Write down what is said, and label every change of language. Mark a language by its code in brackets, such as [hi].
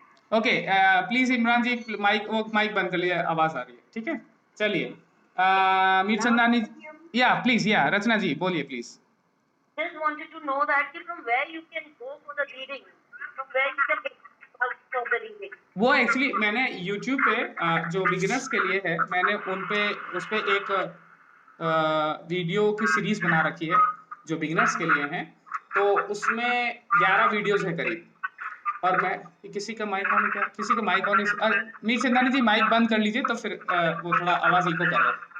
[hi] Okay please Imran ji mic बंद कर लीजिए, आवाज आ रही है, ठीक है। चलिए मीरचंदानी या प्लीज या रचना जी बोलिए please. [en] Just wanted to know that from where you can go for the reading, from where you can get for the reading. [hi] वो एक्चुअली मैंने YouTube पे जो बिगिनर्स के लिए है, मैंने उस पे एक वीडियो की सीरीज बना रखी है जो बिगिनर्स के लिए हैं, तो उसमें 11 वीडियोस है करीब। और मैं किसी का माइक ऑन है क्या? किसी का माइक ऑन है? मीर चंदानी जी माइक बंद कर लीजिए, तो फिर वो थोड़ा आवाज इको कर रहा है।